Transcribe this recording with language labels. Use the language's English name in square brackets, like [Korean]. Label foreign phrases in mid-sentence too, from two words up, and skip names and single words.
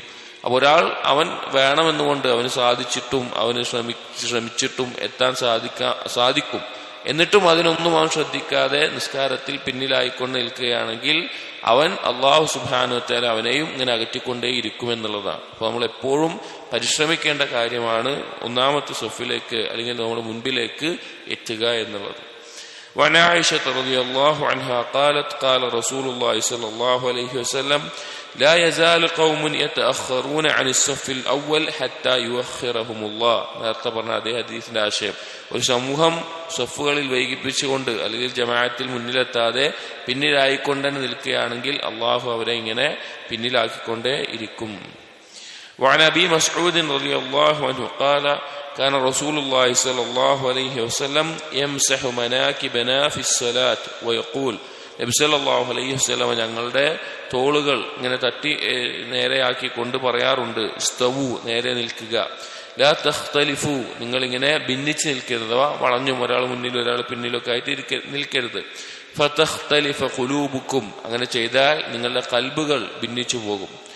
[Malayalam] അപ്പൊ ഒരാൾ അവൻ വേണമെന്നുകൊണ്ട് അവന് സാധിച്ചിട്ടും അവന് ശ്രമിച്ചിട്ടും എത്താൻ സാധിക്കും, എന്നിട്ടും അതിനൊന്നും അവൻ ശ്രദ്ധിക്കാതെ നിസ്കാരത്തിൽ പിന്നിലായിക്കൊണ്ട് നിൽക്കുകയാണെങ്കിൽ അവൻ [Arabic] الله سبحانه وتعالى [Malayalam] അവനെയും ഇങ്ങനെ അകറ്റിക്കൊണ്ടേയിരിക്കുമെന്നുള്ളതാണ്. അപ്പൊ നമ്മൾ എപ്പോഴും പരിശ്രമിക്കേണ്ട കാര്യമാണ് ഒന്നാമത്തെ സഫിലേക്ക് അല്ലെങ്കിൽ നമ്മുടെ മുൻപിലേക്ക് എത്തുക എന്നുള്ളത്. [Arabic] وعن عائشة رضي الله عنها قالت قال رسول الله صلى الله عليه وسلم لا يزال قوم يتأخرون عن الصف الأول حتى يؤخرهم الله. [Malayalam] നേരത്തെ പറഞ്ഞ അതേ ഹദീസിന്റെ ആശയം. ഒരു സമൂഹം സഫുകളിൽ വൈകിപ്പിച്ചുകൊണ്ട് അല്ലെങ്കിൽ ജമാഅത്തിൽ മുന്നിലെത്താതെ പിന്നിലായിക്കൊണ്ട് തന്നെ നിൽക്കുകയാണെങ്കിൽ അള്ളാഹു അവരെ ഇങ്ങനെ പിന്നിലാക്കിക്കൊണ്ടേ ഇരിക്കും. [Arabic] وعن أبي مسعود رضي الله عنه قال كان رسول الله صلى الله عليه وسلم يمسح مناكبنا في الصلاة ويقول [Malayalam] നബി [Arabic] صلى الله عليه وسلم [Malayalam] ഞങ്ങളുടെ തോളുകൾ ഇങ്ങനെ തട്ടി നേരെയാക്കി കൊണ്ട് പറയാറുണ്ട്, ഇസ്തവു, നേരെ നിൽക്കുക, [Arabic] لا تختلفوا, [Malayalam] നിങ്ങൾ ഇങ്ങനെ ഭിന്നിച്ച് നിൽക്കരുത്, അഥവാ വളഞ്ഞും ഒരാൾ മുന്നിലും ഒരാൾ പിന്നിലൊക്കെ ആയിട്ട് നിൽക്കരുത്. [Arabic] فتختلف قلوبكم, [Malayalam] അങ്ങനെ ചെയ്താൽ നിങ്ങളുടെ കൽബുകൾ ഭിന്നിച്ചു പോകും.